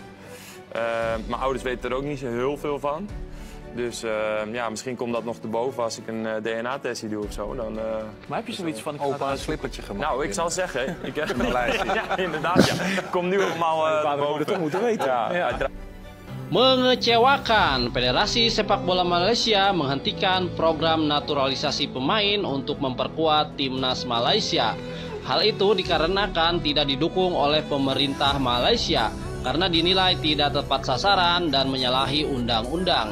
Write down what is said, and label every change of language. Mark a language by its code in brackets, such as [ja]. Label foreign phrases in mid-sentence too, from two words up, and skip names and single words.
[nl] Mijn ouders weten er ook niet zo heel veel van. Dus ja, misschien komt dat nog te boven als ik een DNA-testie doe of zo. Dan, Maar heb je zoiets van... opa een slippertje gemaakt? Nou, ik zal zeggen. Ik heb ja, inderdaad. Ja. Komt nu allemaal boven. Dat moeten weten. Ja. [id] Mengecewakan, Federasi Sepak Bola Malaysia menghentikan program naturalisasi pemain untuk memperkuat timnas Malaysia. Hal itu dikarenakan tidak didukung oleh pemerintah Malaysia karena dinilai tidak tepat sasaran dan menyalahi undang-undang.